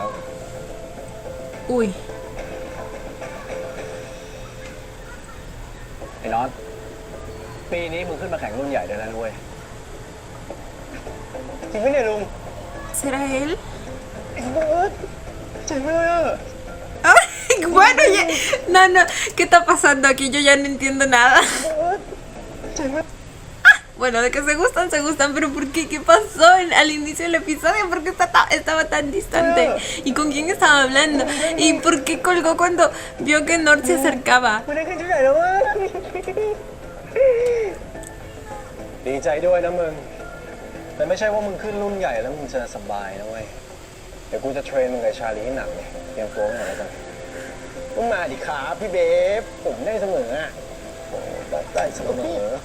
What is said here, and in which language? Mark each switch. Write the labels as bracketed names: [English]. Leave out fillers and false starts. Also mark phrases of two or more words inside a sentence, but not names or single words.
[Spanish] Uy. [Thai] ไอ้น็อตปีนี้มึงขึ้นมาแข่งรุ่นใหญ่ได้แล้วนะเว้ยจริงไหมเนี่ยลุง [Spanish] ¿Será él? [Thai] ไอ้เบิร์ดเจ๋งเลยอ่ะ [Spanish] Ay, bueno, ya... No, ¿qué está pasando aquí? Yo ya no entiendo nada. [Thai] เบิร์ดเจ๋งมาก [Spanish] Bueno, de que se gustan, pero ¿por qué? ¿Qué pasó al inicio del episodio? ¿Por qué estaba tan distante? ¿Y con quién estaba hablando? ¿Y por qué colgó cuando vio que Nord se acercaba? [Thai] ไม่ได้ขึ้นที่ไหนแล้ววะดีใจด้วยนะมึงแต่ไม่ใช่ว่ามึงขึ้นรุ่นใหญ่แล้วมึงจะสบายนะเว้ยเดี๋ยวกูจะเทรนมึงกับชาลีให้หนักเลยเตรียมตัวหน่อยแล้วกันมึงมาดิครับพี่เบฟผมได้เสมออ่ะโอ้ได้เสมอ